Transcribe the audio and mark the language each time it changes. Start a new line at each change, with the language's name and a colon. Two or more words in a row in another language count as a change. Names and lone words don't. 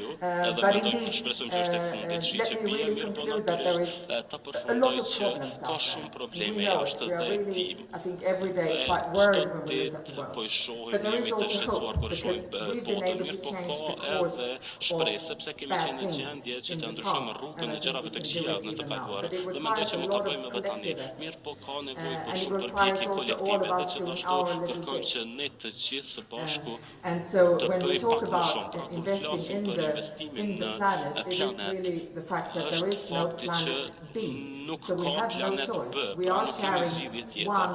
English: But indeed, let me really conclude that there is a lot of problems out there. We know it. We are really, I think, every day quite worried when we look at the world. But there is also hope, because we've been able to change the course of bad things in the past.
Albanian: Në të kaluara. Dhe mendoj që mund ta bëjmë edhe tani. Mirë po ka nevojë për shumë përpjekje kolektive dhe gjithashtu kërkojmë që ne të gjithë së bashku të bëjmë pak më shumë. Pra kur flasim për investimin në planet, është fakti që nuk ka planet B, pra nuk kemi zgjidhje tjetër.